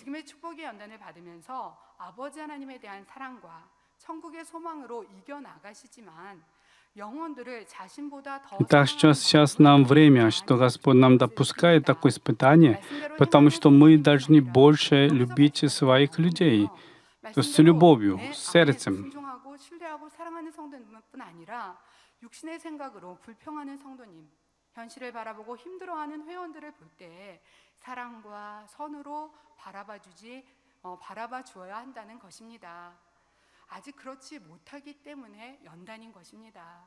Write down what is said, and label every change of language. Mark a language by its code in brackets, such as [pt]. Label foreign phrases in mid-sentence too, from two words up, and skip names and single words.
[ru] Итак, сейчас нам время, что Господь нам допускает такое испытание, потому что мы должны больше любить своих людей, то есть с любовью, с сердцем. [ko] 육신의 생각으로 불평하는 성도님, 현실을 바라보고 힘들어하는 회원들을 볼 때 사랑과 선으로 바라봐 주어야 한다는 것입니다. 아직 그렇지 못하기 때문에 연단인 것입니다.